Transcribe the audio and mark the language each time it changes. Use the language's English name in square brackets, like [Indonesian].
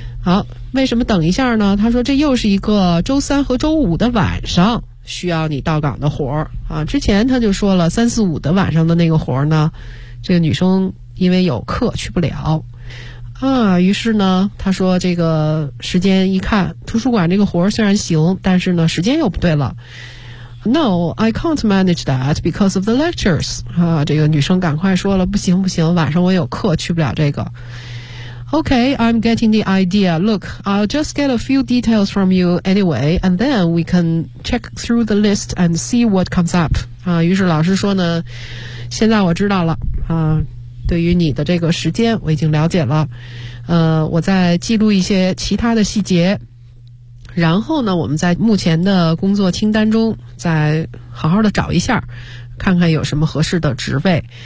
[Chinese] 好，为什么等一下呢？他说这又是一个周三和周五的晚上需要你到岗的活儿之前他就说了三四五的晚上的那个活儿呢这个女生因为有课去不了于是呢他说这个时间一看图书馆这个活儿虽然行但是呢时间又不对了。 [English] No, I can't manage that because of the lectures. [Chinese] 这个女生赶快说了不行晚上我有课去不了这个。 [English] Okay, I'm getting the idea. Look, I'll just get a few details from you anyway, and then we can check through the list and see what comes up. [Chinese] 于是老师说呢，现在我知道了，对于你的这个时间我已经了解了，我再记录一些其他的细节，然后呢，我们在目前的工作清单中再好好的找一下，看看有什么合适的职位。